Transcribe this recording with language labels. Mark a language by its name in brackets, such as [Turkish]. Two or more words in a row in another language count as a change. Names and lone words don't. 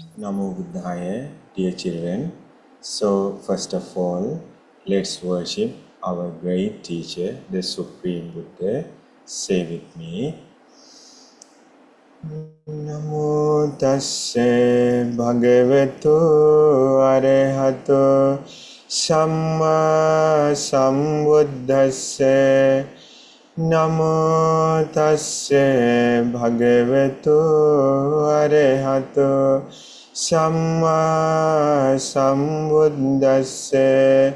[Pali] Namo Buddhaya, [English] dear children. So, first of all, let's worship our great teacher, the Supreme Buddha. Say with me. [Pali] Namo tasse bhagavato arahato samma sambuddhasse. Namo tasse bhagavato arahato samma sambuddhasse.